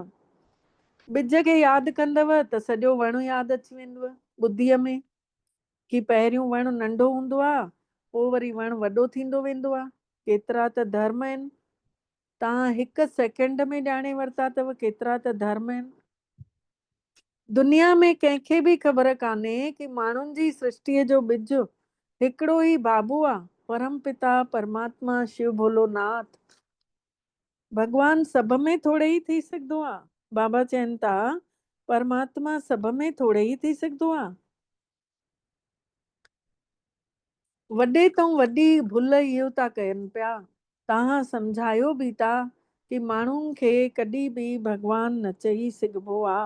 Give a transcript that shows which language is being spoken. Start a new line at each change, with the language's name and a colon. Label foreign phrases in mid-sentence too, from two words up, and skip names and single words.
Sindhi: ॿिज खे यादि कंदव त सॼो वण यादि अची वेंदव ॿुद्धीअ में, कि पहिरियों वण नंढो हूंदो आहे पोइ वरी वण वॾो थींदो वेंदो आहे। केतिरा त धर्म आहिनि, तव्हां हिकु सेकेंड में ॼाणे वरिता अथव केतिरा त धर्म आहिनि। दुनिया में कंहिंखे बि ख़बर कान्हे कि माण्हुनि जी सृष्टिअ जो ॿिज हिकिड़ो ई बाबू आहे, परम पिता परमात्मा शिव भोलोनाथ। भॻवान सभ में थोरे ई थी सघंदो आहे। बाबा चवनि था परमात्मा सभ में थोरे ई थी सघंदो आहे। वॾे तां वॾी भुल इहो था कनि पिया। तव्हां सम्झायो बि था कि माण्हुनि खे कॾहिं बि भॻवान न चई सघिबो आहे।